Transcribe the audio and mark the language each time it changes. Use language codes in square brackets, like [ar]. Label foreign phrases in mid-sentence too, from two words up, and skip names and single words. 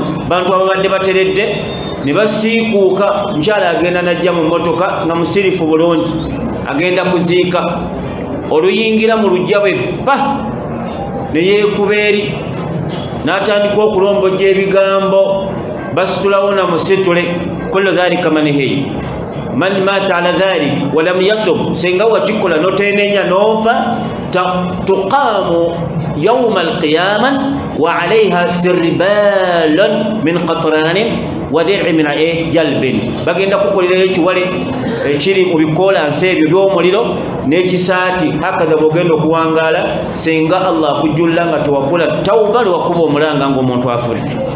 [lg] Bantu ababadde bateredde ne basiikuuka, mukyala agenda najja mu mmotoka nga musirifu bulungi agenda kuziika, oluyingira mu lujja bwe bba ne yeekuba eri n'atandika okulombojja ebigambo basitulawo na musitule. [ar] كل ذلك منهي من مات على ذلك ولم يتب, [lg] senga wakikola notenenya nova [ar] تقام يوم القيامة وعليها سربال من قطران ودرع من جرب. [lg] Bagenda kukolera ekiwale ekiri mu bikolansi ebyo by'omuliro n'ekisaati hakadha bw'ogenda okuwangaala senga Allah akujjulla nga tewakola tawba lwakuba omulanga ng'omuntu afudde.